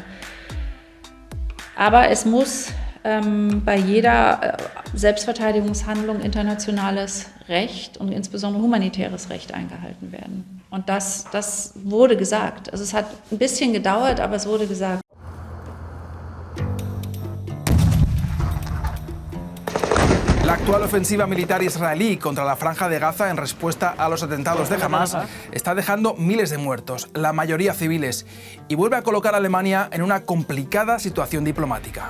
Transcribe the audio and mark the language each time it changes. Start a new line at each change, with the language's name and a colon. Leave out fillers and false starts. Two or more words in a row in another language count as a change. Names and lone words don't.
German: Aber es muss bei jeder Selbstverteidigungshandlung internationales Recht und insbesondere humanitäres Recht eingehalten werden. Und das wurde gesagt. Also es hat ein bisschen gedauert, aber es wurde gesagt.
Spanish: La actual ofensiva militar israelí contra la Franja de Gaza en respuesta a los atentados de Hamas está dejando miles de muertos, la mayoría civiles, y vuelve a colocar a Alemania en una complicada situación diplomática.